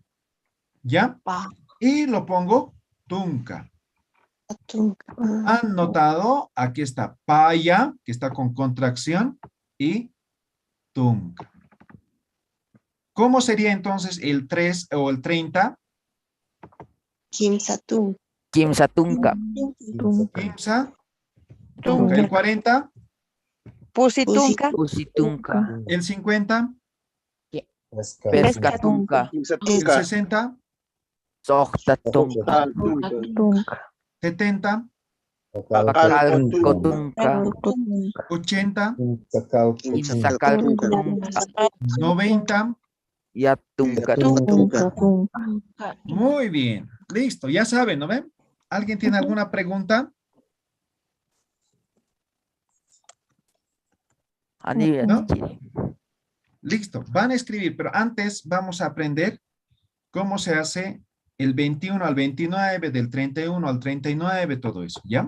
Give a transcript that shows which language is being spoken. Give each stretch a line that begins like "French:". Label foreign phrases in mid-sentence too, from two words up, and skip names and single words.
Spanish: ¿Ya? Pa. Y lo pongo tunca. Tunca. ¿Han notado? Aquí está paya, que está con contracción, y tunca. ¿Cómo sería entonces el 3 o el 30? Kimsatun. Kimsatunka.
Aymara: Kimsa. Tunca.
Spanish: El 40. Pusitunca. Usitunka. El 50. Pescatunka. El 60. Sohtatunka. 70. Pacalcotunka. 80. Kimsacaltunka. 90. Yatunka. Muy bien. Listo. Ya saben, ¿no ven? ¿Alguien tiene alguna pregunta? ¿No? Listo. Van a escribir, pero antes vamos a aprender cómo se hace el 21 al 29, del 31 al 39, todo eso, ¿ya?